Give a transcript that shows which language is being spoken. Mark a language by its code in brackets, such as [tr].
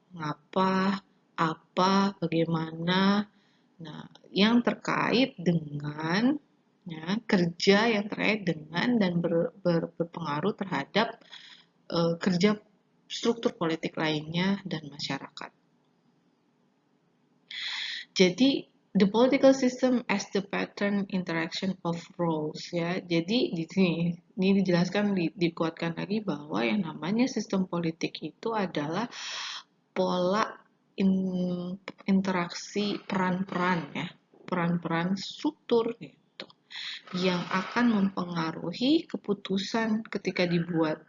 [id] Ngapa, apa, bagaimana. Nah, yang terkait dengan kerja yang terkait dengan dan berpengaruh terhadap kerja struktur politik lainnya dan masyarakat. [en] Jadi the political system as the pattern interaction of roles ya. [id] Jadi di sini ini dijelaskan dikuatkan lagi bahwa yang namanya sistem politik itu adalah pola interaksi peran-peran ya, peran-peran struktur gitu yang akan mempengaruhi keputusan ketika dibuat.